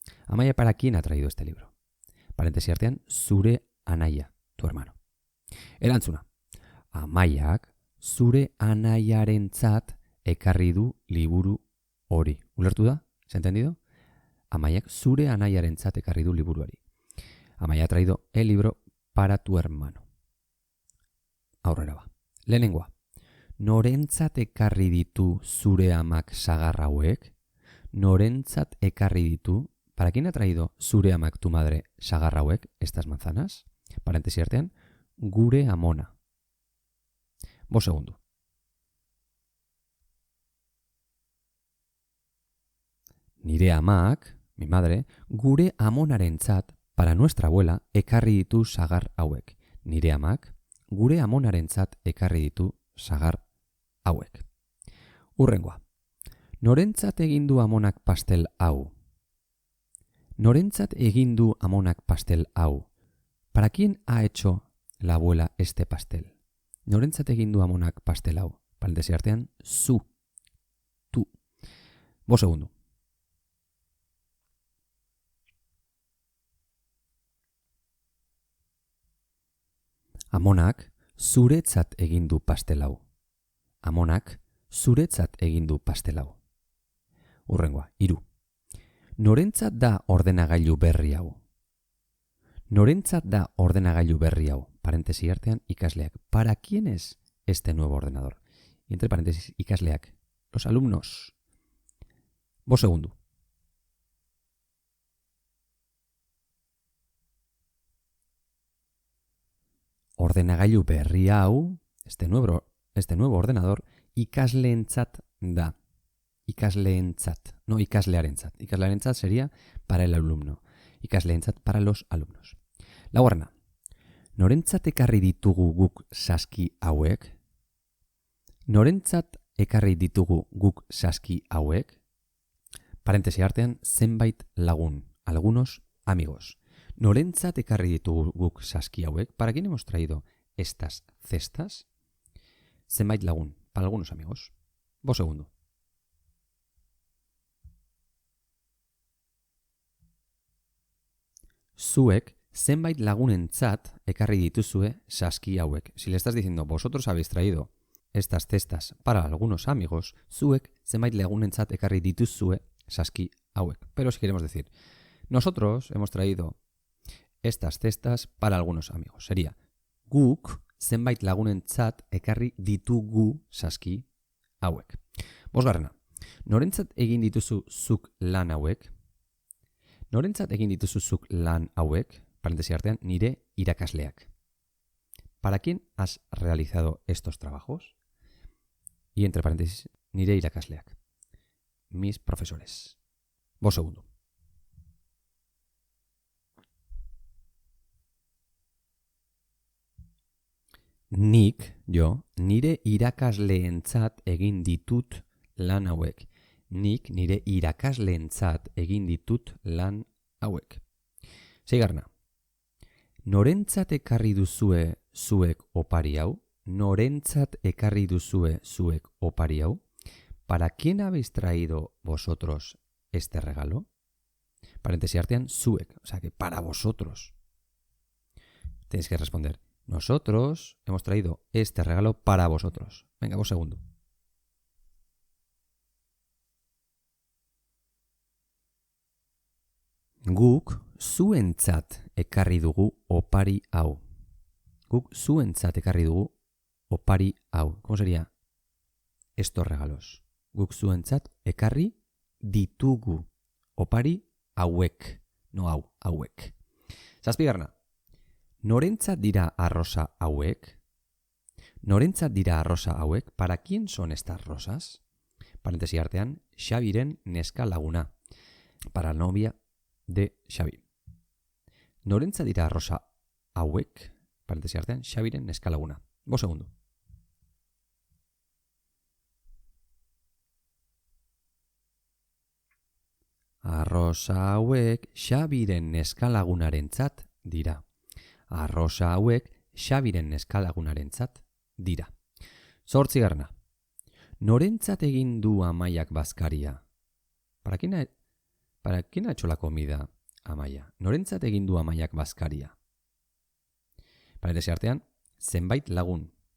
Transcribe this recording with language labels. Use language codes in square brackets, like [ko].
[es] Amaya, ¿para quién ha traído este libro? [eu] Paréntesis artean, zure anaia, [es] tu hermano. [eu] Erantzuna. Amaiak zure anaiarentzat ekarri du liburu hori. ¿Ulertu da? [es] ¿Se ha entendido? [eu] Amaiak zure anaiarentzat ekarri du liburu hori. [es] Amaya ha traído el libro para tu hermano. [eu] Aurrera va. Lehenengoa. Norentzat ekarri ditu zure amak sagar hauek? Norentzat ekarri ditu. [es] ¿Para quién ha traído [eu] zure amak [es] tu madre [eu] sagar hauek, [es] estas manzanas? [eu] Paréntesis artean, gure amona. [es] Vos segundo. [eu] Nire amak, [es] mi madre, [eu] gure amonarentzat, [es] para nuestra abuela, [eu] ekarri ditu sagar hauek. Nire amak, gure amonarentzat ekarri ditu sagar hauek. Hurrengoa. Norentzat egin du amonak pastel hau? Norentzat egin du amonak pastel hau? [es] ¿Para quién ha hecho la abuela este pastel? [eu] Norentzat egin du amonak pastel hau? Paréntesis artean, zu, tu. [es] Vos segundo. [eu] Amonak zuretzat egin du pastel hau. Amonak zuretzat egin du pastel hau. Hurrengoa, 3. Norentzat da ordenagailu berri hau? Norentzat da ordenagailu berri hau? Paréntesis artean, ikasleak. [es] ¿Para quién es este nuevo ordenador? Y entre paréntesis, ikasleak. Los alumnos. Vos segundo. [eu] Ordenagailu berri hau, [es] este nuevo ordenador, [eu] ikasleentzat da. Ikasleentzat, no ikaslearentzat. [es] Ikaslearentzat sería para el alumno. Ikasleentzat para los alumnos. Laugarrena. [eu] Norentzat ekarri ditugu guk saski hauek? Norentzat ekarri ditugu guk saski hauek? Paréntesis artean, zenbait lagun, [es] algunos amigos. [eu] Norentzat ekarri ditugu guk saski hauek? [es] ¿Para quién hemos traído estas cestas? [eu] Zenbait lagun, [es] para algunos amigos. Vos segundo. [eu] Zuek zenbait lagunentzat ekarri dituzue saski hauek. [es] Si le estás diciendo, vosotros habéis traído estas cestas para algunos amigos, [eu] zuek zenbait lagunentzat ekarri dituzue saski hauek. [es] Pero si queremos decir, nosotros hemos traído estas cestas para algunos amigos. [eu] Sería, guk zenbait lagunentzat ekarri ditugu saski hauek. Bosgarrena, norentzat egin dituzu zuk lan hauek? Norentzat egin dituzuzuk lan hauek, paréntesis artean, nire irakasleak. [es] ¿Para quién has realizado estos trabajos? Y entre paréntesis, [eu] nire irakasleak. [es] Mis profesores. Vos segundo. [eu] Nik, [es] yo, [eu] nire irakasleentzat egin ditut lan hauek. Nik nire irakasleentzat egin ditut lan hauek. 6. Norentzat ekarri duzue zuek opari hau? Norentzat ekarri duzue zuek opari hau? [es] ¿Para quién habéis traído vosotros este regalo? Paréntesis artean, zuek, o sea que para vosotros. Tenéis que responder, nosotros hemos traído este regalo para vosotros. Venga, vos segundo. [eu] Guk zuentzat ekarri dugu opari hau. Guk zuentzat ekarri dugu opari hau. [es] ¿Cómo sería estos regalos? [eu] Guk zuentzat ekarri ditugu opari hauek. No hau, hauek. 7. Norentzat dira arrosa hauek? Norentzat dira arrosa hauek? [es] ¿Para quién son estas rosas? [eu] Paréntesis artean, Xabiren neska laguna. [es] Para la novia de Xabi. [eu] Norentzat dira arrosa hauek? Paréntesis artean, Xabiren neska laguna. [es] Vos segundo. [eu] Arrosa hauek Xabiren neska lagunarentzat dira. Arrosa hauek Xabiren neskalagunarentzat dira. 8. Norentzat egin du Amaiak bazkaria? [es] ¿Para quién ha hecho la comida Amaia? [eu] Norentzat egin du Amaiak bazkaria? Parentesi artean, zenbait lagun.